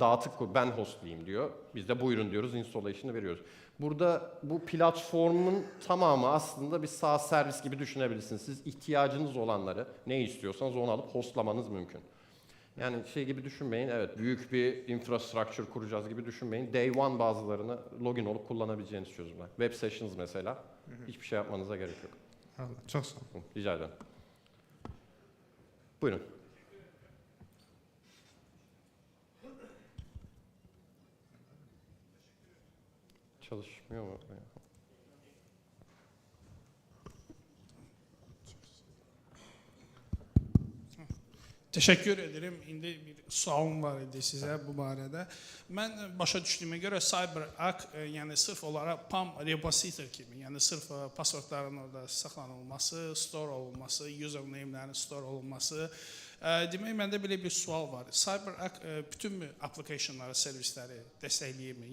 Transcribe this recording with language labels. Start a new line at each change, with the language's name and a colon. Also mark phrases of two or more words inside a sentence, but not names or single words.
Turkish: Dağıtık ben hostlayayım diyor. Biz de buyurun diyoruz, installation'ı veriyoruz. Burada bu platformun tamamı aslında bir SaaS servis gibi düşünebilirsiniz. Siz ihtiyacınız olanları, ne istiyorsanız onu alıp hostlamanız mümkün. Yani şey gibi düşünmeyin, evet büyük bir infrastructure kuracağız gibi düşünmeyin.
English: Day one
Turkish: bazılarını login olup kullanabileceğiniz çözümler.
English: Web sessions
Turkish: mesela, hiçbir şey yapmanıza gerek yok. Çok sağ olun. Rica ederim. Buyurun. Çalışmıyor mu? Teşekkür ederim.
Azerbaijani: İndi bir sualım var idi sizə bu barədə. Mən başa düşdüyümə görə CyberArk yəni sırf olaraq PAM repository kimi, yəni sırf passwordların orada saxlanılması, store olunması, username-lərin store olunması. Demək, məndə belə bir sual var. CyberArk bütün applicationları, servisləri dəstəkləyirmi?